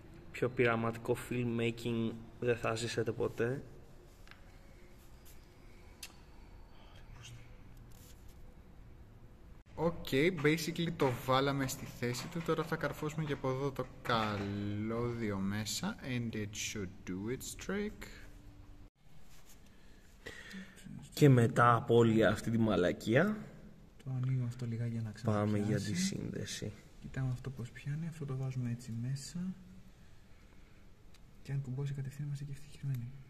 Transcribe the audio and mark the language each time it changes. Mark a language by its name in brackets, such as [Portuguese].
[Greek] Πιο πειραματικό filmmaking δεν θα ζήσετε ποτέ. Basically το βάλαμε στη θέση του. Τώρα θα καρφώσουμε και από εδώ το καλώδιο μέσα. [English] And it should do its trick. [Greek] Και μετά από όλη αυτή τη μαλακία το ανοίγω αυτό λιγάκι για να ξαναπιάσει. Πάμε για τη σύνδεση. Κοιτάμε αυτό πως πιάνει. Αυτό το βάζουμε έτσι μέσα. Και αν κουμπώσει κατευθείαν είμαστε και ευτυχισμένοι.